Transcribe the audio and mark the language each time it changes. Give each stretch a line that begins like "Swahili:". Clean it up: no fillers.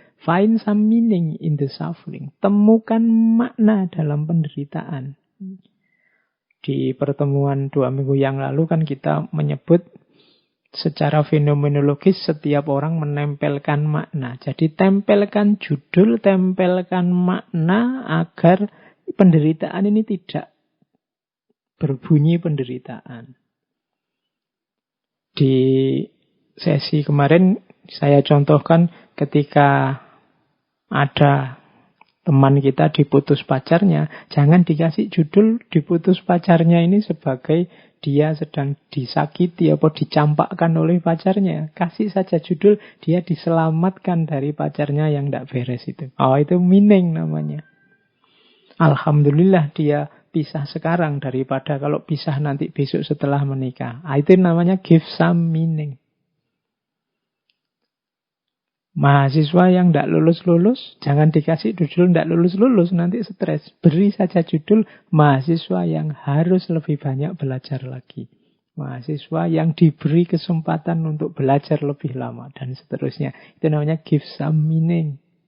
English: Find some meaning in the suffering.
Indonesian: Temukan makna dalam penderitaan. Di pertemuan 2 minggu yang lalu kan kita menyebut secara fenomenologis setiap orang menempelkan makna. Jadi tempelkan judul, tempelkan makna agar penderitaan ini tidak berbunyi penderitaan. Di sesi kemarin saya contohkan ketika ada teman kita diputus pacarnya, jangan dikasih judul diputus pacarnya ini sebagai dia sedang disakiti atau dicampakkan oleh pacarnya. Kasih saja judul dia diselamatkan dari pacarnya yang tidak beres itu. Oh, itu meaning namanya. Alhamdulillah dia pisah sekarang daripada kalau pisah nanti besok setelah menikah. Itu namanya
English: give some meaning.
Indonesian: Mahasiswa yang tidak lulus-lulus, jangan dikasih judul tidak lulus-lulus, nanti stres. Beri saja judul mahasiswa yang harus lebih banyak belajar lagi. Mahasiswa yang diberi kesempatan untuk belajar lebih lama, dan seterusnya. Itu namanya
English: give some meaning.